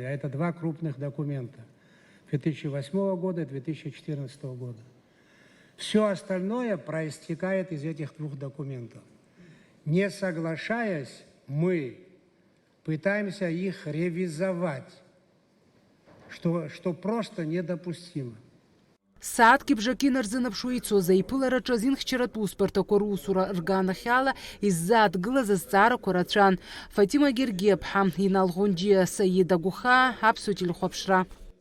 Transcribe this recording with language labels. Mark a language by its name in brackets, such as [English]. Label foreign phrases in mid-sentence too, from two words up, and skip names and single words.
[Russian] А это два крупных документа 2008 года и 2014 года. Все остальное проистекает из этих двух документов. Не соглашаясь, мы пытаемся их ревизовать, что просто недопустимо. [Abkhazian] Сааҭки бжаки нарзынԥшуа ицоз аиԥылараҿы азинхьчаратә усбарҭақәа русура рганахьала иззааҭгылаз азҵаарақәа рацәан. Фатима Гергиаԥҳа, Инал Ӷәынџьиа, Саид Агәхаа, Аԥсуа телехәаԥшра.